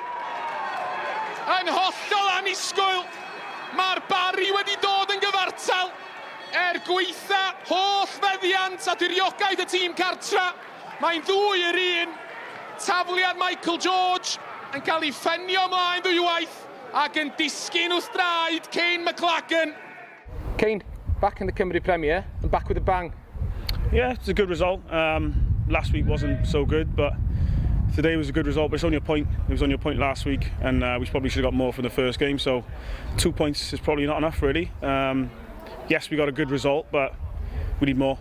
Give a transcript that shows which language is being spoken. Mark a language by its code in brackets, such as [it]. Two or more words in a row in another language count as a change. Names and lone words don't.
[cy] Yn hollol annisgwyl, mae'r Barri wedi dod yn gyfartal. Gweitha holl feddiant a diriogaeth y tîm cartra. Mae'n 2-1. Tafliad Michael George yn cael ei ffenio ymlaen ddwywaith ac yn disgyn wrth draed Kane McLagan. Kane, [en] back in the Cymru Premier and back with a bang. Yeah, it's a good result. Last week wasn't so good, but today was a good result. But it's only a point. It was only a point last week, and we probably should have got more from the first game. So 2 points is probably not enough, really. Yes, we got a good result, but we need more.